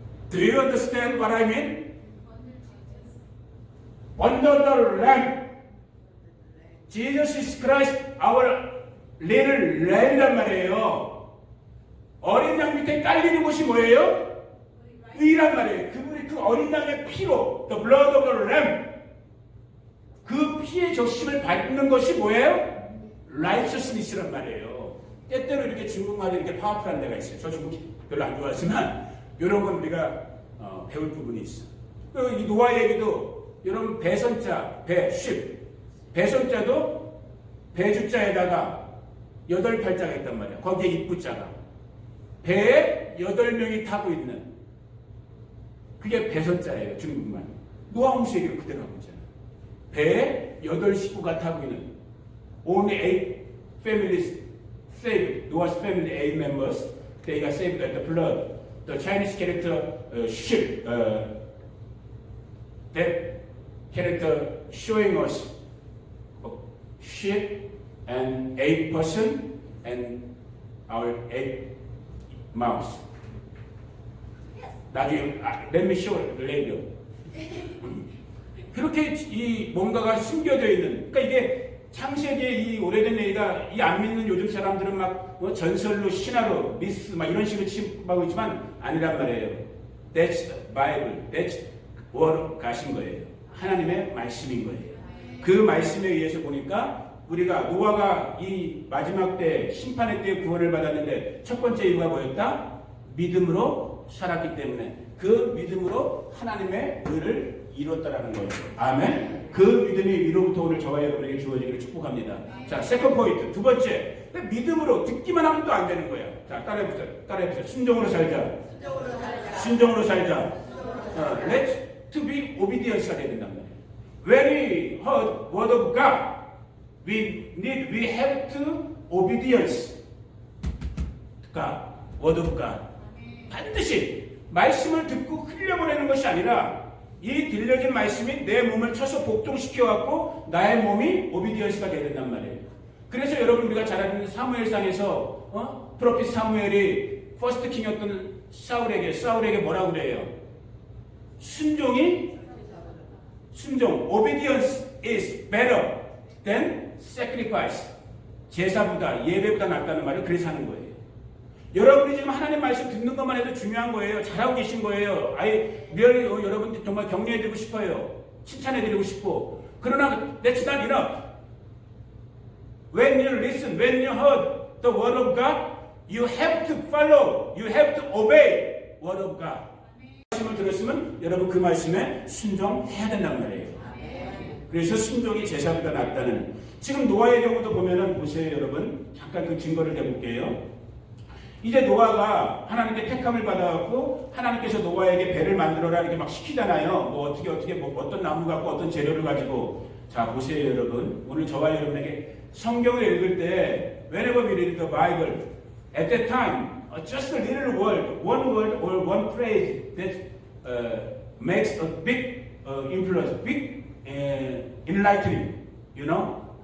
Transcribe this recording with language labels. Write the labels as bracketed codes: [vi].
[en] Do you understand what I mean? Under the lamb. Jesus is Christ, our little lamb [ko] 이란 말이에요. 어린 양 밑에 깔리는 곳이 뭐예요? 의란 말이에요. 그분이 그 어린 양의 피로 [en] the blood of the lamb [ko] 그 피의 적심을 받는 것이 뭐예요? righteousness란 말이에요. 때때로 이렇게 중국말이 이렇게 파워풀한 데가 있어요. 저 중국 별로 안 좋아하지만 이런 건 우리가 배울 부분이 있어. 이 노아 얘기도 여러분 배선자, 배선자도 배주자에다가 8팔자가 있단 말이야. 거기에 입구자가. 배에 8명이 타고 있는 그게 배선자예요. 중국말. 노아 홍수 얘기를 그대로 하고 있잖아요. 배에 8식구가 타고 있는 [en] only 8 families saved. Noah's family 8 members. They got saved by the flood. The Chinese character ship that character showing us a ship and 8 person and our 8 mouths. [ko] 나중에 [en] let me show later. [ko] 그렇게 이 뭔가가 숨겨져 있는. 그러니까 이게 창세기의 이 오래된 얘기가 이 안 믿는 요즘 사람들은 막 뭐 전설로 신화로 미스 막 이런 식으로 취급하고 있지만 아니란 말이에요. [en] That's the Bible. That's word [ko] 가신 거예요. 하나님의 말씀인 거예요. 그 말씀에 의해서 보니까 우리가 노아가 이 마지막 때 심판의 때에 구원을 받았는데 첫 번째 이유가 뭐였다? 믿음으로 살았기 때문에 그 믿음으로 하나님의 의를 이뤘다라는 거예요. 아멘. 그 믿음이 위로부터 오늘 저와 여러분에게 주어지기를 축복합니다. 자, 세컨 포인트. 두 번째. 믿음으로 듣기만 하면 또 안 되는 거야. 자, 따라해보세요. 순종으로 살자. 순종으로 살자. [en] Let's to be obedience [ko] 가 돼야 된단 말이에요. [en] When we heard word of God, we have to obedience. God, word of God. [ko] 반드시 말씀을 듣고 흘려보내는 것이 아니라 이 들려진 말씀이 내 몸을 쳐서 복종시켜갖고 나의 몸이 오비디언스가 돼야 된단 말이에요. 그래서 여러분 우리가 잘 아는 사무엘상에서 프로핏 사무엘이 퍼스트 킹이었던 사울에게 뭐라고 그래요? [en] 순종, obedience is better than sacrifice. [ko] 제사보다 예배보다 낫다는 말을 그래서 하는 거예요. 여러분이 지금 하나님 말씀 듣는 것만 해도 중요한 거예요. 잘하고 계신 거예요. 여러분 정말 격려해드리고 싶어요. 칭찬해드리고 싶고. [en] 그러나 that's not enough. When you listen, when you heard the word of God, you have to follow, you have to obey word of God. [ko] 말씀을 들었으면 여러분 그 말씀에 순종해야 된단 말이에요. 그래서 순종이 제사보다 낫다는. 지금 노아의 경우도 보면은 보세요, 여러분. 잠깐 그 증거를 대볼게요. 이제 노아가 하나님께 택함을 받아갖고 하나님께서 노아에게 배를 만들어라 이렇게 막 시키잖아요. 뭐 어떻게 뭐 어떤 나무 갖고 어떤 재료를 가지고. 자, 보세요, 여러분. 오늘 저와 여러분에게 성경을 읽을 때 [en] whenever we read the Bible, at that time, just a little word or one phrase that makes a big influence, big enlightening, you know?